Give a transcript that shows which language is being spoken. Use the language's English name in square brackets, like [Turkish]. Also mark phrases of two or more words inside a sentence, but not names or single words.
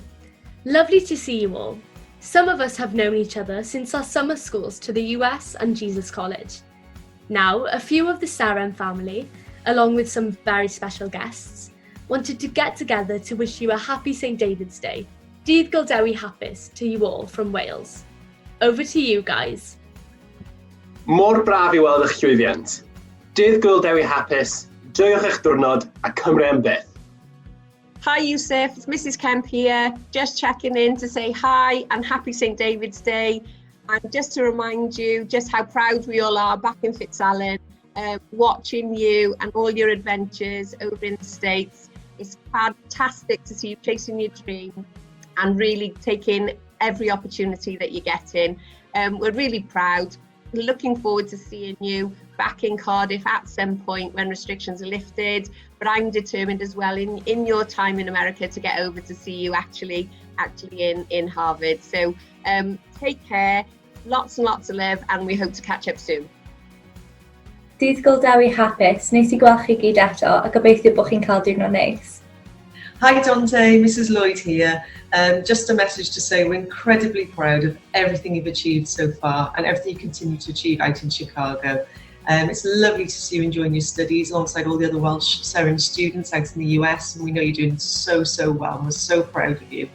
[English] Lovely to see you all. Some of us have known each other since our summer schools to the US and Jesus College. Now, a few of the Saran family, along with some very special guests, wanted to get together to wish you a happy St. David's Day. [Welsh] Dydd Guldewi hapus [English] to you all from Wales. Over to you guys. [Welsh] Mor braf I weld eich llwyddiant. Dydd Guldewi hapus, joiwch eich diwrnod a Cymru am byth. [English] Hi Yusuf, it's Mrs. Kemp here, just checking in to say hi and happy St. David's Day, and just to remind you just how proud we all are back in Fitzalan, watching you and all your adventures over in the States. It's fantastic to see you chasing your dream and really taking every opportunity that you're getting. We're really proud. Looking forward to seeing you back in Cardiff at some point when restrictions are lifted. But I'm determined as well in your time in America to get over to see you actually in Harvard. So take care, lots and lots of love, and we hope to catch up soon. [Welsh] Dydd Guldewi hapus, neis I gweld chi gyd eto a gobeithio bod chi'n cael diwrnod neis. [English] Hi Dante, Mrs. Lloyd here. Just a message to say we're incredibly proud of everything you've achieved so far and everything you continue to achieve out in Chicago. It's lovely to see you enjoying your studies alongside all the other Welsh Seren students out in the US, and we know you're doing so well, and we're so proud of you.